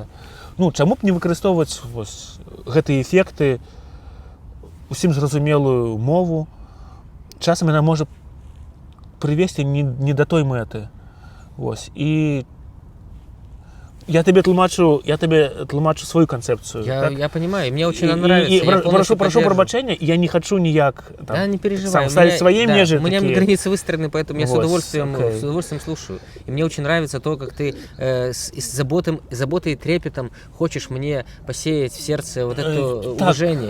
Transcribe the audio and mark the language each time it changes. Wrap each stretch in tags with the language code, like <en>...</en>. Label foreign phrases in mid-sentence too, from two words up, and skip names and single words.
<be>Ну, чаму б не выкарыстоўваць вось гэтыя эфекты, усім зразумелую мову? Часам яна можа прывесці не да той мэты.</be> <ru>Вось. І я тебе тлумачу свою концепцию. Я понимаю, мне очень нравится. Прошу пробачения, я не хочу никак да, не переживай. ставить свои межи. У меня границы выстроены, поэтому я с удовольствием слушаю. И мне очень нравится то, как ты с заботой и трепетом хочешь мне посеять в сердце вот это уважение.</ru>